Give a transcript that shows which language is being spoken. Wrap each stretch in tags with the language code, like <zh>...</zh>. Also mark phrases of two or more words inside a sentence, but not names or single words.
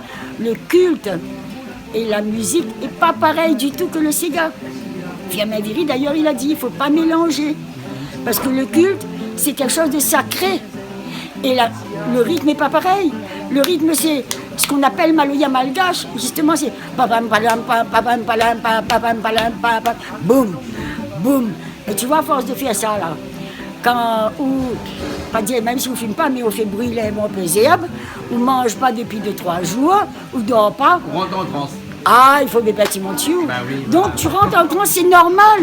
<fr>Le culte et la musique n'est pas pareil du tout que le Sega. Fiamma-Viri, d'ailleurs, il a dit, il ne faut pas mélanger. Parce que le culte, c'est quelque chose de sacré. Et le rythme n'est pas pareil. Le rythme, c'est ce qu'on appelle Maloya malgache. Justement, c'est papam palam papam palam papam palam papam boum boum. Et tu vois, à force de faire ça là, pas dire même si on ne fume pas, mais on fait brûler mon herbe, on ne mange pas depuis 2-3 jours, on ne dort pas. On rentre en transe. Ah, il faut des bâtiments dessus. Oui, donc tu rentres en transe, c'est normal.</fr>